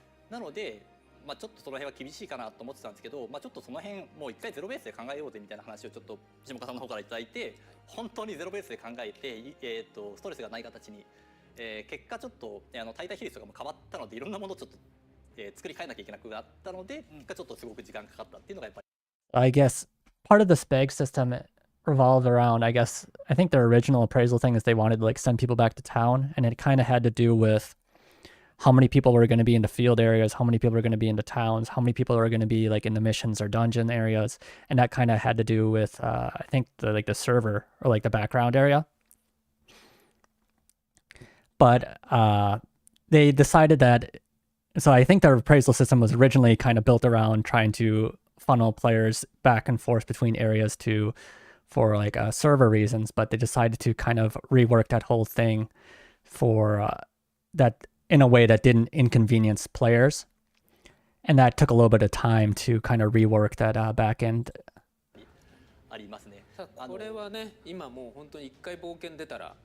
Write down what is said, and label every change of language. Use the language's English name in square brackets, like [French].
[Japanese] なので、ちょっとその辺は厳しいかなと思ってたんですけど、ちょっとその辺もう一回ゼロベースで考えようぜみたいな話をちょっと下岡さんの方からいただいて、本当にゼロベースで考えて、ストレスがない形に、結果ちょっと滞在比率とかも変わったのでいろんなものをちょっと、作り変えなきゃいけなくなったので、結果ちょっとすごく時間かかったっていうのがやっぱり。 [English] I guess part of this bag system revolved around, I think their original appraisal thing is they wanted to like send people back to town, and it kind of had to do with how many people were going to be in the field areas, how many people are going to be in the towns, how many people are going to be like in the missions or dungeon areas, and that kind of had to do with I think the server or like the background area. But they decided that, so I think their appraisal system was originally kind of built around trying to funnel players back and forth between areas for like server reasons, but they decided to kind of rework that whole thing for that in a way that didn't inconvenience players, and that took a little bit of time to kind of rework that back end. [Japanese] ありますね。これはね、今もう本当に一回冒険出たら、